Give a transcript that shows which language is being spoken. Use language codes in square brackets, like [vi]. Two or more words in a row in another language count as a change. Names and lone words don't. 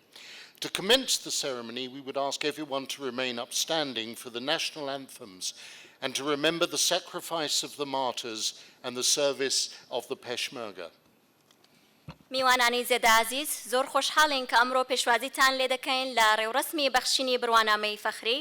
[en] To commence the ceremony, we would ask everyone to remain upstanding for the national anthems and to remember the sacrifice of the martyrs and the service of the Peshmerga. [ckb] میوانانی زێدە عزیز زۆر خۆشحاڵین کە ئەمڕۆ پێشوازیتان لێ دەکەین لە ڕێوڕسمی بەخشینی بڕوانامەی فەخری.